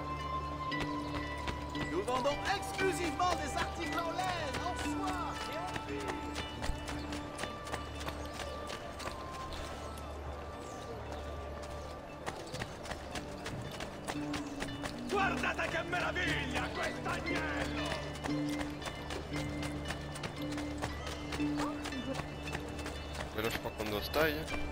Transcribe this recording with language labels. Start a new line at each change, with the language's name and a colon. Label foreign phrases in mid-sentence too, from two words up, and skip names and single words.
French: Nous vendons exclusivement des articles en laine, en soie et en cuir.
Italian: Guardate che meraviglia, quest'agnello!
French: Mais là, je crois qu'on doit se tailler.